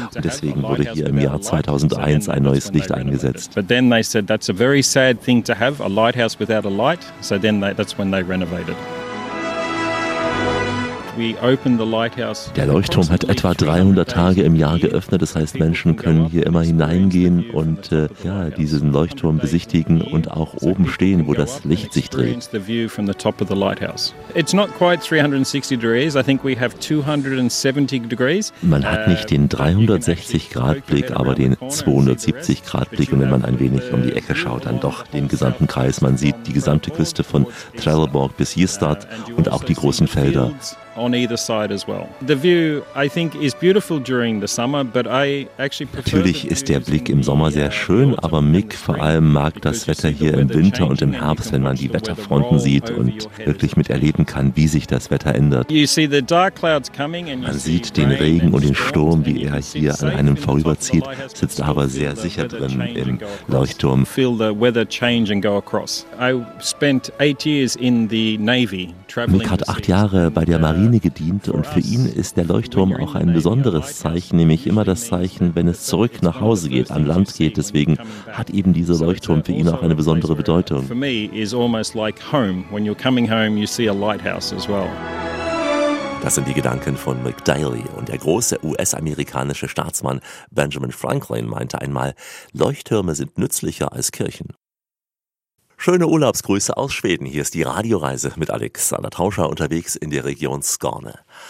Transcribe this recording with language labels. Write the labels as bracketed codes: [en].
[de] Und deswegen wurde hier im Jahr 2001 ein neues Licht eingesetzt. [en] But then they said, that's a very sad thing to have, a lighthouse without a light. So then that's when they renovated. [de] Der Leuchtturm hat etwa 300 Tage im Jahr geöffnet. Das heißt, Menschen können hier immer hineingehen und diesen Leuchtturm besichtigen und auch oben stehen, wo das Licht sich dreht. [en] The view from the top of the lighthouse. It's not quite 360 degrees. I think we have 270 degrees. [de] Man hat nicht den 360 Grad Blick, aber den 270 Grad Blick. Und wenn man ein wenig um die Ecke schaut, dann doch den gesamten Kreis. Man sieht die gesamte Küste von Trelleborg bis Ystad und auch die großen Felder. [en] On either side as well. The view, I think, is beautiful during the summer, but I actually prefer. [de] Natürlich ist der Blick im Sommer sehr schön, aber Mick vor allem mag das Wetter hier im Winter und im Herbst, wenn man die Wetterfronten sieht und wirklich miterleben kann, wie sich das Wetter ändert. [en] You see the dark clouds coming and [de] man sieht den Regen und den Sturm, wie er hier an einem vorüberzieht, sitzt aber sehr sicher drin im Leuchtturm. [en] Feel the weather change and go across. I spent 8 years in the Navy. [de] Mick hat 8 Jahre bei der Marine gedient und für ihn ist der Leuchtturm auch ein besonderes Zeichen, nämlich immer das Zeichen, wenn es zurück nach Hause geht, an Land geht. Deswegen hat eben dieser Leuchtturm für ihn auch eine besondere Bedeutung. [en] For me is almost like home. When you're coming home, you see a lighthouse as well. [de] Das sind die Gedanken von Mick Daly und der große US-amerikanische Staatsmann Benjamin Franklin meinte einmal, Leuchttürme sind nützlicher als Kirchen. Schöne Urlaubsgrüße aus Schweden. Hier ist die Radioreise mit Alexander Tauscher unterwegs in der Region Skåne.